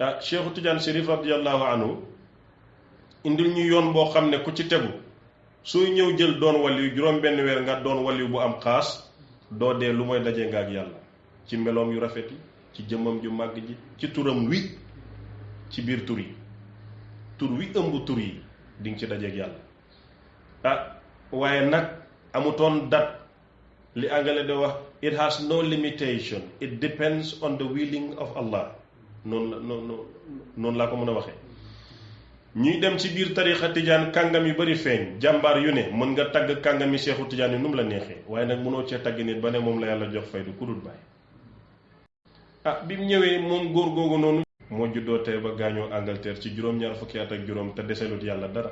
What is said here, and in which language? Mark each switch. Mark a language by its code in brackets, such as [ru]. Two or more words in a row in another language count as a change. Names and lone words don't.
[wo] Cheikhu Tidiane Chérif [ar] رضي الله عنه [wo] indil ñu yoon boo xam ne ku ci tegu sooy ñëw jël doon waliyu juróom benn weer nga doon waliyu bu am xaas doo dee lu mooy dajee nga ak yàlla ci meloom yu rafet yi ci jëmmam ju màgg ji ci turam wi ci biir tur yi tur wi ëmb tur yi di nga ci dajeeg yàlla waaye nag amutoon dat li angale de wax [en] it has no limitation, it depends on the willing of Allah. [wo] noonu laa ko mën a waxee. ñuy dem ci biir tarixa tijaan kàngam yu bari feeñ jàmbaar yu ne mën nga tagg kàngami seexu tijaan yi nu mu la neexee waaye nag mënoo cee tagg nit ba ne moom la yàlla jox faydu ku dul bàyyi. bi mu ñëwee moom góor googu noonu moo juddoo tey ba gaañoo Angleterre ci juróom-ñaar fukki at ak juróom te deselut yàlla dara.